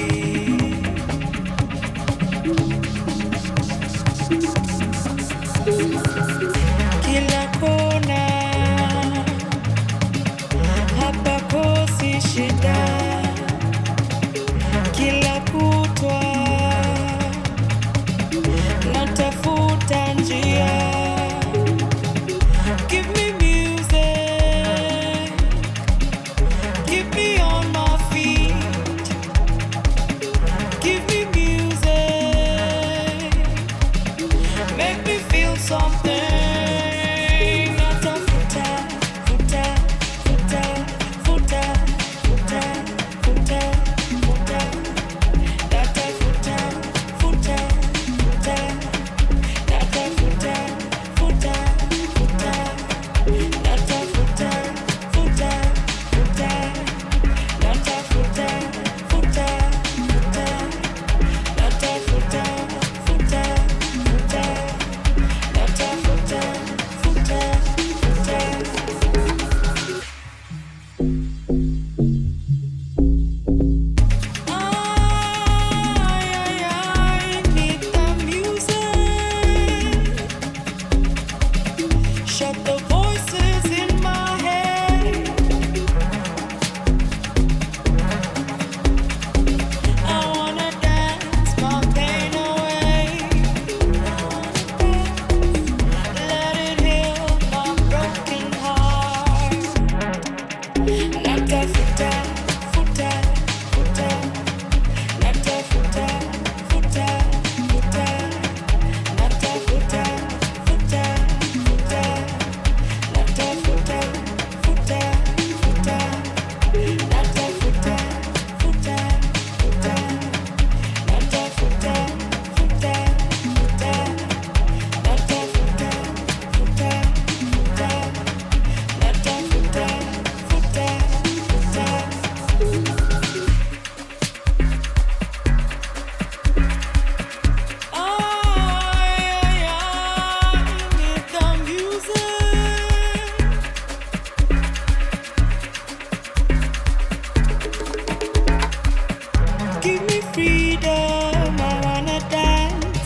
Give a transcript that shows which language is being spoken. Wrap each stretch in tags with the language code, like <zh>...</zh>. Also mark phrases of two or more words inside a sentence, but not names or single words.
<sw>Kila kona hapa kosi shida, kila kutwa natafuta njia.</sw> <en>Give me music, keep me on my feet. Give me music, make me feel something.</en> <sw>Natafuta, futa, futa, futa, futa, futa, futa. Natafuta, futa, futa. Natafuta, futa, futa. Natafuta, futa, futa. Natafuta, futa, futa. Natafuta, futa, futa. Natafuta, futa, futa.</sw> <en>I need the music. Shut the voices in my head. I wanna dance my pain away. Let it heal my broken heart.</en> <sw>Natafuta, futa, futa. Natafuta, futa, futa. Natafuta, futa, futa. Natafuta, futa, futa. Natafuta, futa, futa. Natafuta, futa, futa. Natafuta, futa, futa. Natafuta, futa, futa.</sw> <en>I need the music. Give me freedom, I wanna dance.</en>